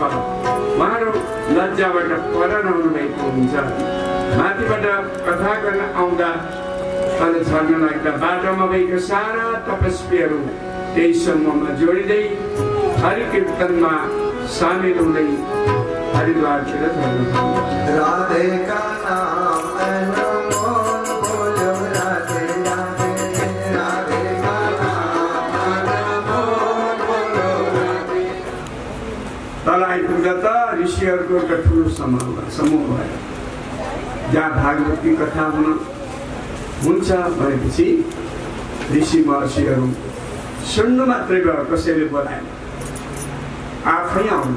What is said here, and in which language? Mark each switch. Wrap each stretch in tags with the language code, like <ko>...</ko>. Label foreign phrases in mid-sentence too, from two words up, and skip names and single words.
<ne>उहाँहरू लज्जाबाट पर नहुनु भएको हुन्छ। माथिबाट कथा गर्न आउँदा तल झर्न लाग्दा बाटोमा भएका सारा तपस्वीहरू त्यही समूहमा जोडिँदै हरि कीर्तनमा सामेल हुँदै हरिद्वारतिर झर्न थाल्नु।</ne> <hi>राधे का नाम अनमोल बोलो राधे राधे, राधे का नाम अनमोल बोलो राधे।</hi> <ne>तल आइपुग्दा त ऋषिहरूको एउटा ठुलो समूह भयो। जहाँ भागवती कथा हुन्छ भनेपछि ऋषि महर्षिहरू सुन्नु मात्रै भयो, कसैले बोलाएन, आफै आउनु।</ne>